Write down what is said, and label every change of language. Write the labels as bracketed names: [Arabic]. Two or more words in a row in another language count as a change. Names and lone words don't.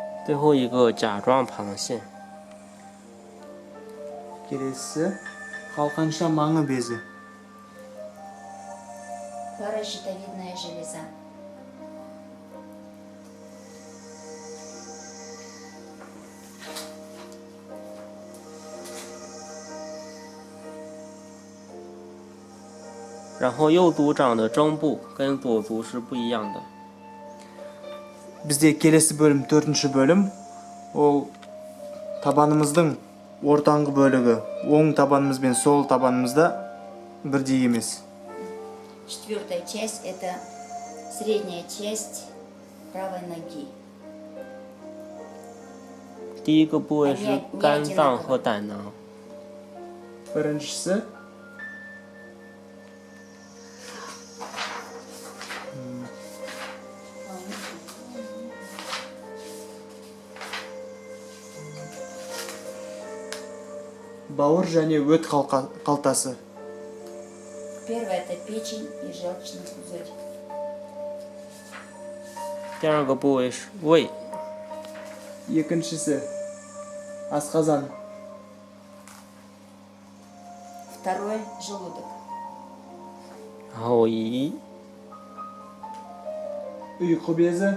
[Chinese] 最后一个甲状旁腺， [Kazakh] Келесі қалқанша маңы безі. [Russian] Паращитовидная железа. [Chinese] « 然后右足掌的中部跟左足是不一样的。 [Kazakh] Бізде келесі бөлім, төртінші бөлім. Ол табанымыздың ортаңғы бөлігі, оң табанымыз бен сол табанымызда бірдей емес. [Russian] Четвертая часть – это средняя часть правой ноги. [Chinese] 第一个部位是肝脏和胆囊， [Kazakh] Біріншісі бауыр және өт қалтасы. [Russian] Первое – это печень и желчный пузырь. [Chinese] 第二个部位是胃， [Kazakh] Екіншісі асқазан. [Russian] Второе – желудок. [Chinese] 然后胰， [Kazakh] Ұйқы безі,